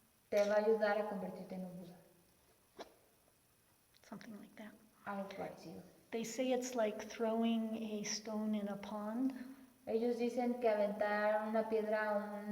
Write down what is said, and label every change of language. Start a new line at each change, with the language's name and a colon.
Spanish: te va a ayudar a convertirte en un Buda,
English: Something like that.
Spanish: algo parecido.
English: They say it's like throwing a stone in a pond.
Spanish: Ellos dicen que aventar una piedra